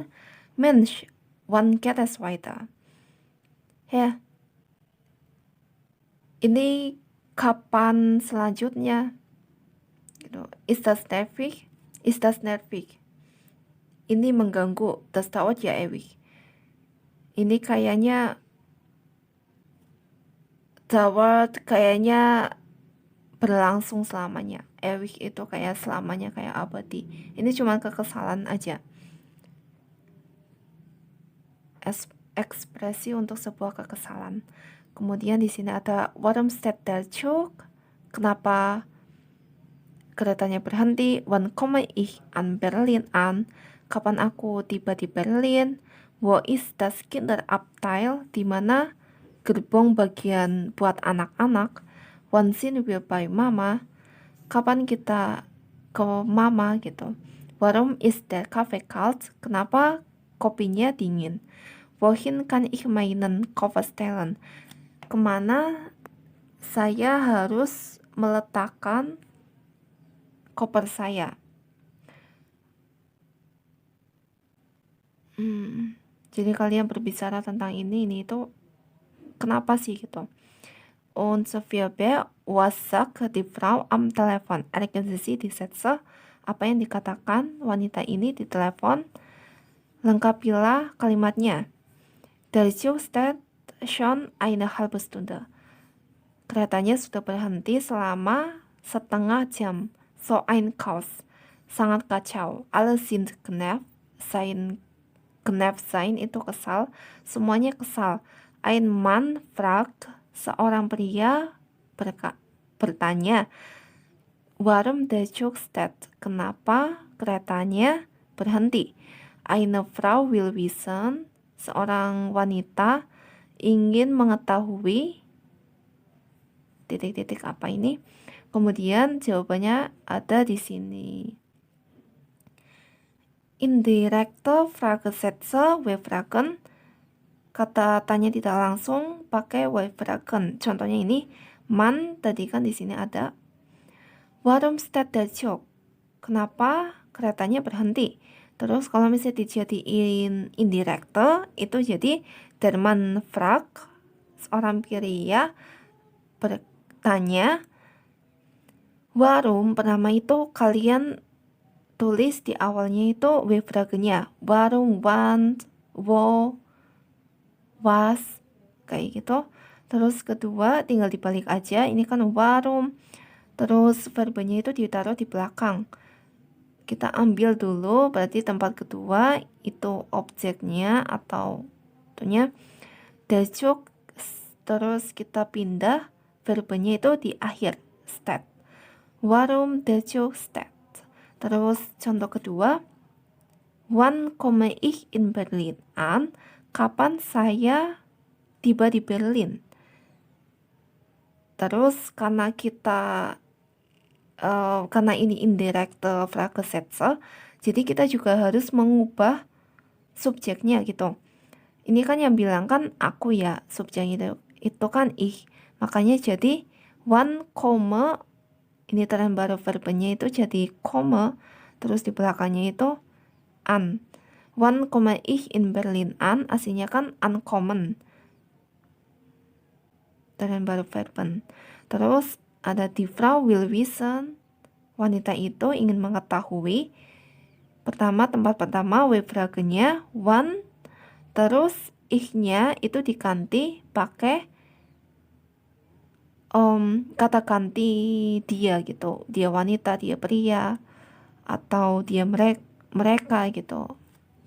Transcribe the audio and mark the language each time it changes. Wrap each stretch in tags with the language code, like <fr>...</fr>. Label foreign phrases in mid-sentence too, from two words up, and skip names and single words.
<de>Mensch, wann geht es weiter?</de> <id>Ya, ini kapan selanjutnya? Gitu.</id> <de>Ist das nervig? Ist das nervig?</de> <id>Ini mengganggu,</id> <de>das dauert ja ewig.</de> <id>Ini kayaknya berlangsung selamanya. Ewig itu kayak selamanya, kayak abadi. Ini cuma kekesalan aja. Ekspresi untuk sebuah kekesalan. Kemudian di sini ada</id> <de>warum steht der Zug?</de> <id>Kenapa keretanya berhenti?</id> <de>Wann komme ich an Berlin an?</de> <id>Kapan aku tiba di Berlin?</id> <de>Wo ist das Kinderabteil?</de> <id>Di mana gerbong bagian buat anak-anak?</id> <de>Wann sind wir bei Mama?</de> <id>Kapan kita ke Mama gitu?</id> <de>Warum ist der Kaffee kalt?</de> <id>Kenapa kopinya dingin?</id> <de>Wohin kann ich meinen Koffer stellen?</de> <id>Kemana saya harus meletakkan koper saya? Jadi kalian berbicara tentang ini itu kenapa sih gitu?</id> <de>Und Sophia B. Was sagt die Frau am Telefon? Ergänzen Sie die Sätze.</de> <id>Apa yang dikatakan wanita ini di telepon? Lengkapilah kalimatnya.</id> <de>Der Zug steht schon eine halbe Stunde.</de> <id>Keretanya sudah berhenti selama setengah jam.</id> <de>So ein Chaos.</de> <id>Sangat kacau.</id> <de>Alle sind genervt.</de> <id>Sein itu kesal. Semuanya kesal.</id> <de>Ein Mann fragt,</de> <id>seorang pria bertanya,</id> <de>warum der Zug steht?</de> <id>Kenapa keretanya berhenti?</id> <de>Eine Frau will wissen,</de> <id>seorang wanita ingin mengetahui titik-titik apa ini. Kemudian jawabannya ada di sini.</id> <de>Indirekte Fragesätze, W-Fragen.</de> <id>Kata tanya tidak langsung pakai W-Fragen. Contohnya ini, man tadi kan di sini ada.</id> <de>Warum steht der Zug?</de> <id>Kenapa keretanya berhenti? Terus kalau misalnya dijadiin indirekte, itu jadi</id> <de>der Mann fragt,</de> <id>seorang pria bertanya. Warum pertama itu kalian tulis di awalnya itu W-Fragennya. Warum, wann, wo, was, kayak gitu. Terus kedua tinggal dibalik aja. Ini kan warum. Terus verbnya itu ditaruh di belakang. Kita ambil dulu, berarti tempat kedua itu objeknya atau tentunya</id> <de>der Zug.</de> <id>Terus kita pindah verbnya itu di akhir,</id> <de>steht. Warum der Zug steht.</de> <id>Terus contoh kedua,</id> <de>wann komme ich in Berlin an?</de> <id>Kapan saya tiba di Berlin? Terus karena ini</id> <de>indirekte Fragesätze,</de> <id>jadi kita juga harus mengubah subjeknya gitu. Ini kan yang bilang kan aku ya, subjeknya itu kan ich. Makanya jadi</id> <de>wann komme,</de> <id>ini tren baru verbnya itu jadi komme, terus di belakangnya itu an.</id> <de>Wann komme ich in Berlin an,</de> <id>aslinya kan ankommen. Tren baru verben. Terus ada</id> <de>die Frau will wissen,</de> <id>wanita itu ingin mengetahui. Tempat pertama W-Fragennya wann, terus ich-nya itu diganti pakai kata ganti dia gitu. Dia wanita, dia pria, atau dia mereka gitu.</id>